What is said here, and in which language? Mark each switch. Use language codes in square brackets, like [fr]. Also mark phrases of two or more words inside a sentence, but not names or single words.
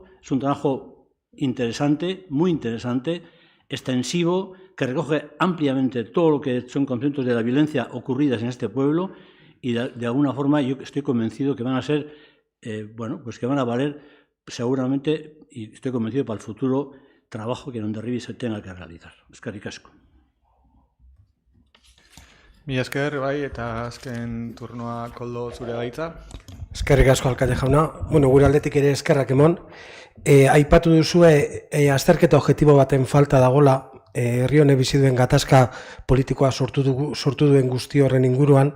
[es] Es un trabajo interesante, muy interesante, extensivo, que recoge ampliamente todo lo que son conceptos de la violencia ocurridas en este pueblo y de alguna forma yo estoy convencido que van a ser, bueno, pues que van a valer seguramente, y estoy convencido para el futuro trabajo que en Hondarribia se tenga que realizar. [eu] Eskerrik asko. Mila esker, bai, eta azken turnoa Koldo zure gaitza. Eskerrik asko alkate jauna. Bueno, gure aldetik ere eskerrak emon. Aipatu duzue azterketa objektibo baten falta dagola herri honek bizi duen gatazka politikoa sortu duen guzti horren inguruan.